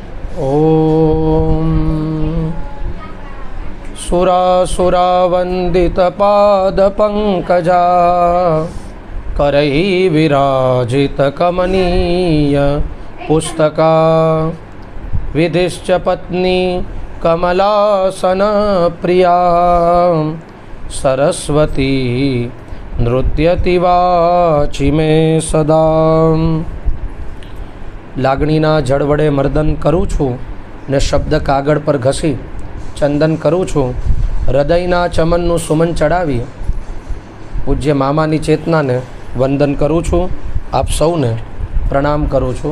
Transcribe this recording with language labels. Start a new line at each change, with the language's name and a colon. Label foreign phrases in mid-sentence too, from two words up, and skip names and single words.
Sanskrit: ॐ सुरासुरावन्दितपादपङ्कजा करैः विराजितकमनीय पुस्तका विधिश्च पत्नी कमलासनप्रिया सरस्वती नृत्यति वाचि मे सदा।
Gujarati: લાગણીના જળ વડે મર્દન કરું છું ને શબ્દ કાગળ પર ઘસી ચંદન કરું છું. હૃદયના ચમનનું સુમન ચડાવી પૂજ્ય મામાની ચેતનાને વંદન કરું છું. આપ સૌને પ્રણામ કરું છું.